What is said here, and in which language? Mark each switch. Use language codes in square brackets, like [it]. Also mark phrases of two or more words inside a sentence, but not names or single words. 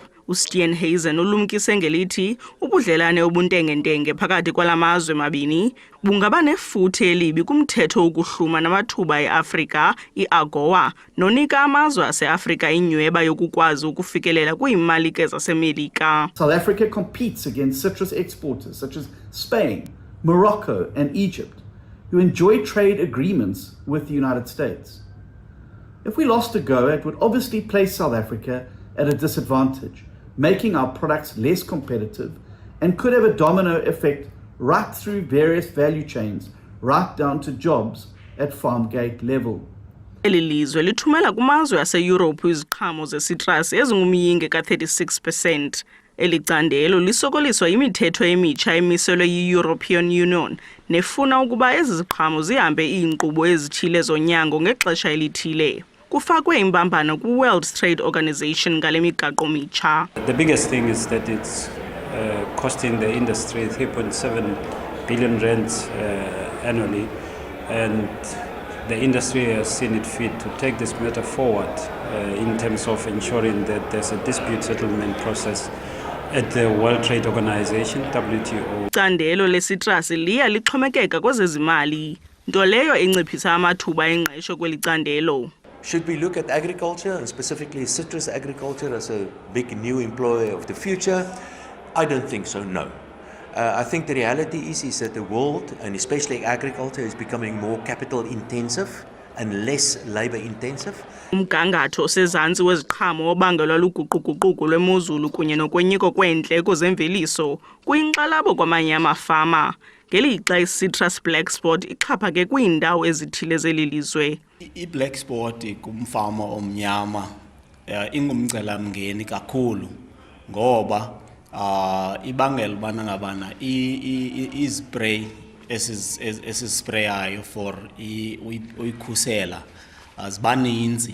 [xh] uSteenhuisen ulumkise ngelithi ubudlelane obuntengentenge phakathi kwalamazwe mabini bungaba nefuthe elibi kumthetho ukuhluma namathuba eAfrika, iAGOA, nonika amazwe aseAfrika inyweba yokukwazi ukufikelela kwiimalike zaseMelika. [en] South Africa competes against citrus exporters such as Spain, Morocco and Egypt, who enjoy trade agreements with the United States. If we lost a go, it would obviously place South Africa at a disadvantage, making our products less competitive, and could have a domino effect right through various value chains, right down to jobs at farm gate level. [xh] Eli lizwe lithumela kumazwe aseYurophu iziqhamo zesitrasi ezingumyinge ka-36%. Eli candelo lisokoliswa imithetho emitsha emiselwe yi-European Union nefuna ukuba ezi ziqhamo zihambe iinkqubo ezithile zonyango ngexesha elithile. Kufakwe imbambano ku-World Trade Organization ngale migaqo mitsha. [en] The biggest thing is that it's costing the industry 3.7 billion rand annually, and the industry has seen it fit to take this matter forward in terms of ensuring that there's a dispute settlement process at the World Trade Organization, WTO. [xh] Candelo lesitrasi liya lixhomekeka kwezezimali, nto leyo enciphisa amathuba engqesho kweli candelo. [en] Should we look at agriculture, and specifically citrus agriculture, as a big new employer of the future? I don't think so, no. I think the reality is that the world, and especially agriculture, is becoming more capital intensive and less labor intensive. [xh] Umgangatho osezantsi weziqhamo obangelwa luguquguquko lwemozulu kunye nokwenyuka kweendleko zemveliso kuyinxalabo kwamanye amafama. Ngelixa i- [en] citrus black spot [xh] ixhaphake kwiindawo ezithile zeli lizwe. I-black spot kumfama omnyama ingumcelamngeni kakhulu ngoba ibangela ubana ngabana ispray esisprayayo for uyikhusela azibaninzi.